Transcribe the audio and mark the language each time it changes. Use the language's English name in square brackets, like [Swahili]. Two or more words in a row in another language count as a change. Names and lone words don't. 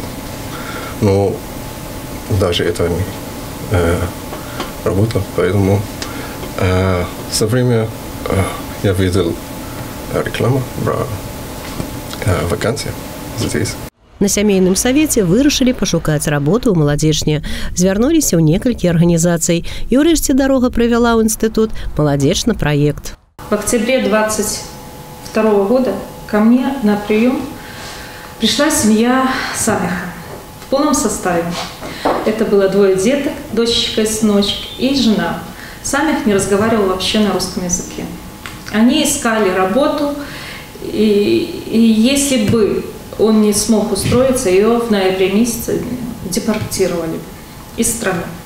[Russian] Но даже это не работало, поэтому со временем я видел рекламу про вакансии здесь. [Belarusian] На сямейным савеце вырашылі пашукаць работу ў маладзечні. Звярнуліся ў некалькі арганізацый. І ўрэшце дарога прывяла ў інстытут «Маладзечны праект». [Russian] В октябре 22 года ко мне на прием пришла семья Самиха в полном составе. Это было 2 деток, дочечка и сыночек, и жена. Самих не разговаривал вообще на русском языке. Они искали работу, и если бы он не смог устроиться, ее в ноябре месяце депортировали из страны.